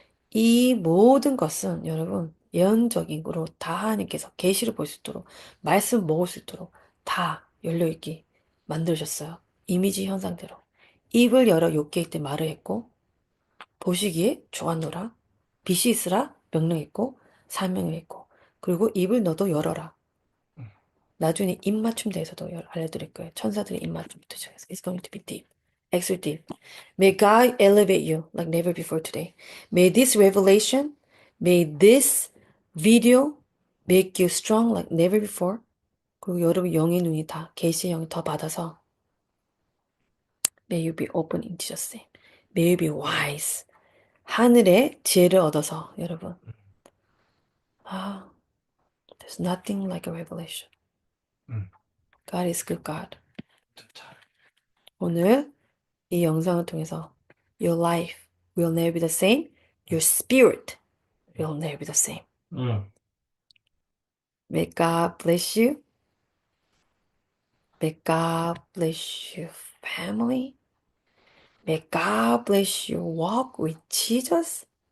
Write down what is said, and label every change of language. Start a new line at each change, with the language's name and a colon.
Korean: 이 모든 것은 여러분 예언적인 거로 다 하나님께서 계시를 볼 수 있도록 말씀 먹을 수 있도록 다 열려있게 만들으셨어요. 이미지 현상대로. 입을 열어 욥기 때 말을 했고 보시기에 좋았노라. 빛이 있으라 명령했고 사명을 했고 그리고 입을 너도 열어라. 음, 나중에 입맞춤 대해서도 알려드릴 거예요. 천사들의 입맞춤부터 시작해서
English: It's going to be deep. Extra deep. May God elevate you like never before today. May this video make you strong like never before.
Korean: 그리고 여러분 영의 눈이 다 계시의 영이 더 받아서
English: May you be open in Jesus' name. May you be wise.
Korean: 하늘의 지혜를 얻어서 여러분 아,
English: there's nothing like a revelation. 음. God is good God.
Korean: 좋다. 오늘 이 영상을 통해서
English: Your life will never be the same. Your spirit will never be the same. 음, May God bless you. May God bless your family. May God bless your walk with Jesus.